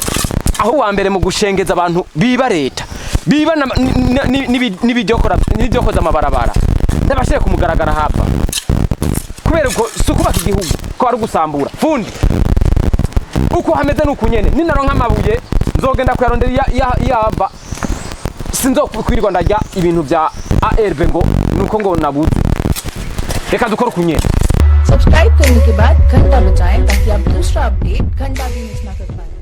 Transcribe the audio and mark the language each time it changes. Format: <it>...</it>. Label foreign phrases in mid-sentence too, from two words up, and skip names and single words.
<rn>Aho wa mbere mu gushengeza abantu biba leta biba n'ibidyokoza amabarabara ndabashye kumugaragara hapa kubera ko sukubaka igihugu ko ari gusambura fundi uko hameze nukunyene ninaronka amabuye nzogenda kuyarondera yaba sinzokwirirwa ndarya ibintu bya A.R.B ngo nuko ngo nabuze. Reka dukora kunyene.</rn> <hi>सब्सक्राइब करने के बाद घंटा बजाएं ताकि आप दूसरा अपडेट घंटा भी मिस ना कर पाएं।</hi>